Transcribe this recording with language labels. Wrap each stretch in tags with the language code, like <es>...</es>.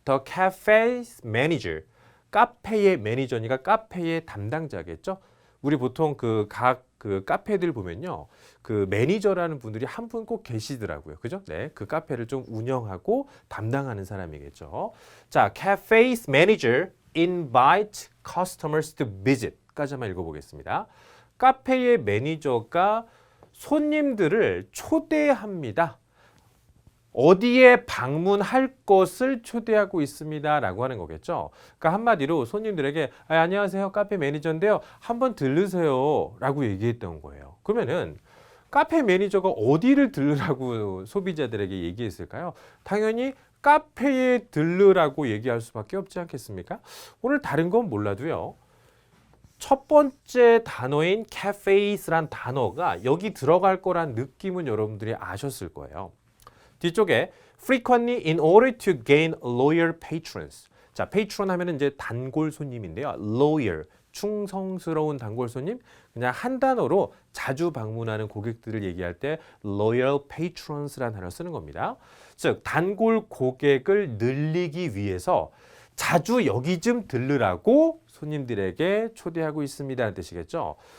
<en>The cafe's manager,</en> <ko>카페의 매니저니까 카페의 담당자겠죠. 우리 보통 각 카페들 보면요, 그 매니저라는 분들이 한 분 꼭 계시더라고요, 그죠? 네, 그 카페를 좀 운영하고 담당하는 사람이겠죠. 자,</ko> <en>cafe's manager invite customers to visit</en> <ko>까지 한번 읽어보겠습니다. 카페의 매니저가 손님들을 초대합니다. 어디에 방문할 것을 초대하고 있습니다 라고 하는 거겠죠. 그러니까 한마디로 손님들에게 안녕하세요, 카페 매니저인데요, 한번 들르세요 라고 얘기했던 거예요. 그러면은 카페 매니저가 어디를 들르라고 소비자들에게 얘기했을까요? 당연히 카페에 들르라고 얘기할 수밖에 없지 않겠습니까? 오늘 다른 건 몰라도요, 첫 번째 단어인 cafes란 단어가 여기 들어갈 거란 느낌은 여러분들이 아셨을 거예요. 뒤쪽에</ko> <en>frequently in order to gain loyal patrons.</en> <ko>자, patron 하면은 이제 단골 손님인데요. loyal, 충성스러운 단골 손님. 그냥 한 단어로 자주 방문하는 고객들을 얘기할 때 loyal patrons라는 단어를 쓰는 겁니다. 즉, 단골 고객을 늘리기 위해서 자주 여기 좀 들르라고 손님들에게 초대하고 있습니다라는 뜻이겠죠.</ko>